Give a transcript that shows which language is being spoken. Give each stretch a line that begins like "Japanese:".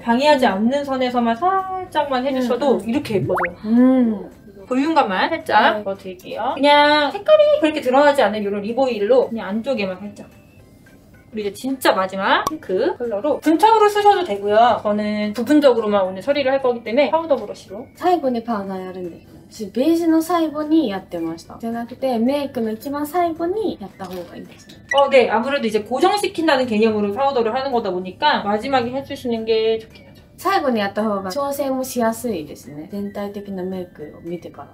Korean: 방해하지 않는 선에서만 살짝만 해주셔도 이렇게 예뻐져요. 볼륨감만 살짝 넣어드릴게요. 그냥 색깔이 그렇게 드러나지 않는 이런 립 오일로 그냥 안쪽에만 살짝. 그리고 이제 진짜 마지막 핑크 컬러로 분창으로 쓰셔도 되고요. 저는 부분적으로만 오늘 처리를 할 거기 때문에 파우더 브러쉬로.
Japanese: 最後にパウダーやるんですよ。私、ベージュの最後にやってました。じゃなくて、メイクの一番最後にやった方がいいですね。
Korean: 네. 아무래도 이제 고정시킨다는 개념으로 파우더를 하는 거다 보니까 마지막에 해주시는 게 좋긴 하죠.
Japanese: 最後にやった方が調整もしやすいですね。全体的なメイクを見てから。